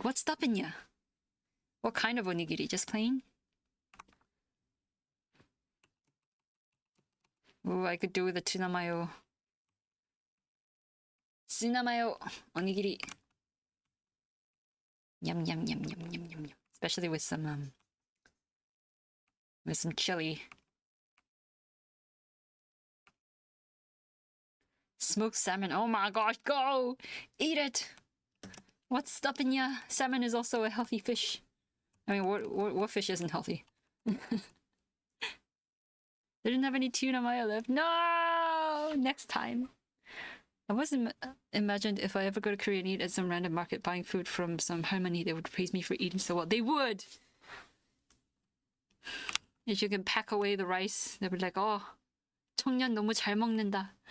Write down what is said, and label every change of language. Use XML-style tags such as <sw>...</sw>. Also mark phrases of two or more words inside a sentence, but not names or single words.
<en>What's stopping ya? What kind of onigiri? Just plain? Oh, I could do with a tuna mayo. Tuna mayo onigiri. Yum yum yum yum yum yum yum. Especially with some chili. Smoked salmon. Oh my gosh, go! Eat it! What's stopping ya? Salmon is also a healthy fish. I mean, what fish isn't healthy? They didn't have any tuna mayo left. No! Next time. I wasn't imagined if I ever go to Korea and eat at some random market buying food from some harmony, they would praise me for eating so well. They would! If you can pack away the rice, they would be like,</en> <ko>oh, 청년 너무 잘 먹는다.</ko>